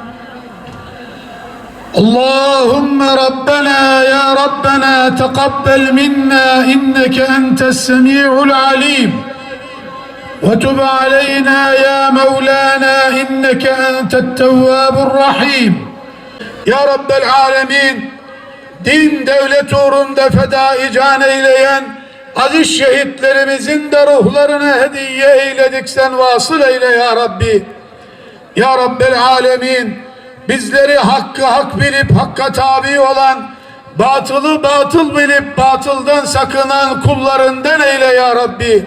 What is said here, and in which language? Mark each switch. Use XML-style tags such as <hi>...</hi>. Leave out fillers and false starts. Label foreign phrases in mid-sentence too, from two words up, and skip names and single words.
<ar>اللهم ربنا يا ربنا تقبل منا إنك أنت السميع العليم وتب علينا يا مولانا إنك أنت التواب الرحيم. يا رب العالمين,</ar> <tr>din devlet uğrunda fedai can eyleyen aziz şehitlerimizin de ruhlarına hediye eyledik, sen vasıl eyle</tr> <ar>يا ربي. يا رب العالمين,</ar> <tr>bizleri hakkı hak bilip hakka tabi olan, batılı batıl bilip batıldan sakınan kullarından eyle</tr> <ar>يا ربي.</ar>